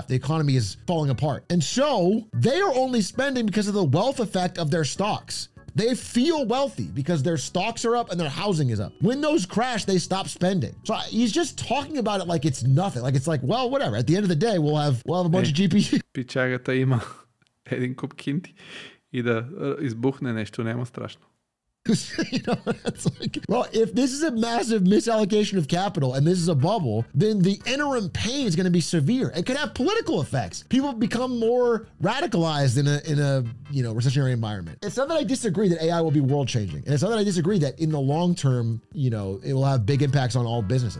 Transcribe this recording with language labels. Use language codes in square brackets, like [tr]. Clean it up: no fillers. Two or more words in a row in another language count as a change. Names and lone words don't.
[en] The economy is falling apart. And so they are only spending because of the wealth effect of their stocks. They feel wealthy because their stocks are up and their housing is up. When those crash, they stop spending. So he's just talking about it like it's nothing. Like it's like, well, whatever. At the end of the day, we'll have a bunch of GPU. [bg] Пичагата има един куп кинти и да избухне нещо, няма страшно. [en] You know, it's like, well, if this is a massive misallocation of capital and this is a bubble, then the interim pain is going to be severe. It could have political effects. People become more radicalized in a you know, recessionary environment. It's not that I disagree that AI will be world changing, and it's not that I disagree that in the long term, you know, it will have big impacts on all businesses.